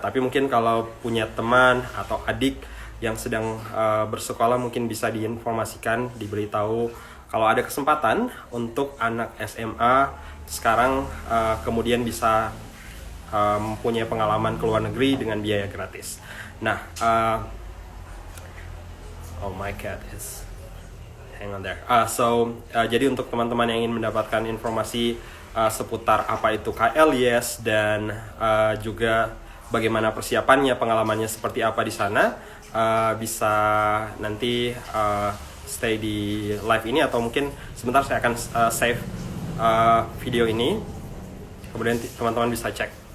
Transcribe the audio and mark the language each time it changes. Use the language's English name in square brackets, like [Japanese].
[Indonesian] Tapi mungkin kalau punya teman atau adik yang sedang bersekolah, mungkin bisa diinformasikan, diberitahu kalau ada kesempatan untuk anak SMA sekarang kemudian bisa mempunyai pengalaman ke luar negeri dengan biaya gratis. [English] Nah, oh my cat is hang on there. [Indonesian] Jadi untuk teman-teman yang ingin mendapatkan informasi seputar apa itu KLYS dan juga bagaimana persiapannya, pengalamannya seperti apa di sana, bisa nanti stay di live ini, atau mungkin sebentar saya akan save video ini, kemudian teman-teman bisa cek.